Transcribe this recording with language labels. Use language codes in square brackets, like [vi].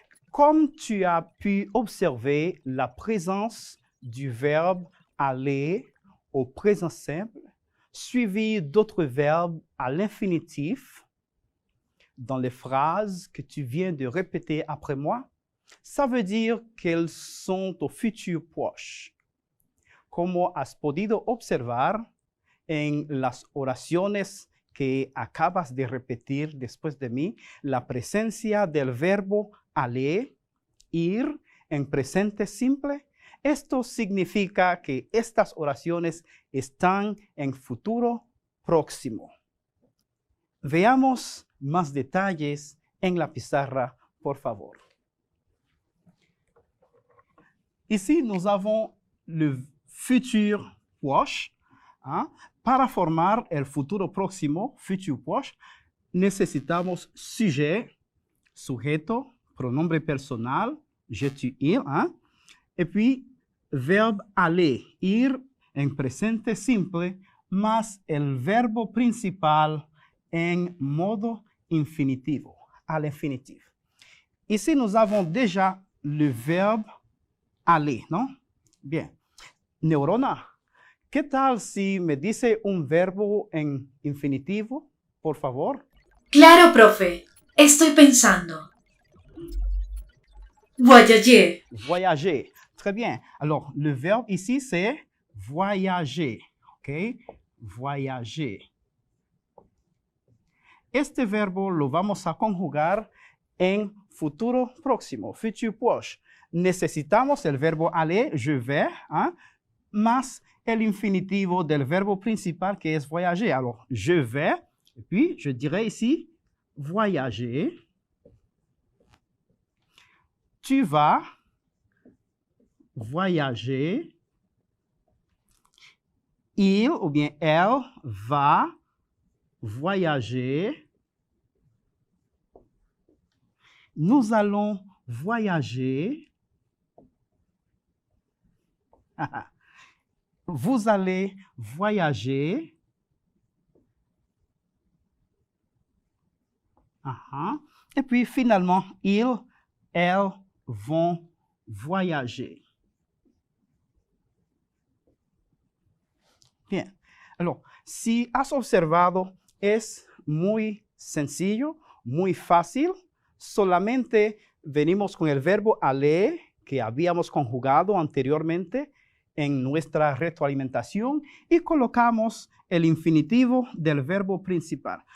[fr] Comme tu as pu observer la présence du verbe aller au présent simple, suivi d'autres verbes à l'infinitif dans les phrases que tu viens de répéter après moi, ça veut dire qu'elles sont au futur proche. [es] Como has podido observar en las oraciones que acabas de repetir después de mí, la presencia del verbo aller, ir, en presente simple, esto significa que estas oraciones están en futuro próximo. Veamos más detalles en la pizarra, por favor. [fr] Ici, nous avons le futur proche. [es] Para formar el futuro próximo, futur proche, necesitamos sujet, sujeto, pronombre personal, [fr] je, tu, il, et puis verbe aller, [es] ir en presente simple, más el verbo principal en modo infinitivo, al infinitif. [fr] Ici, nous avons déjà le verbe aller, ¿no? Bien. [es] Neurona, ¿qué tal si me dice un verbo en infinitivo, por favor? Claro, profe. Estoy pensando. [fr] Voyager. Voyager. Très bien. Alors, le verbe ici, c'est voyager. OK? Voyager. [es] Este verbo lo vamos a conjugar en futuro próximo, futur proche. Necesitamos el verbo aller, je vais, más el infinitivo del verbo principal que es voyager. [fr] Alors, je vais, et puis je dirais ici, voyager. Tu vas voyager. Il ou bien elle va voyager. Nous allons voyager. Vous allez voyager. Et puis finalement, ils, elles vont voyager. Bien. [es] Alors, si has observado, es muy sencillo, muy fácil. Solamente venimos con el verbo aller, que habíamos conjugado anteriormente en nuestra retroalimentación, y colocamos el infinitivo del verbo principal.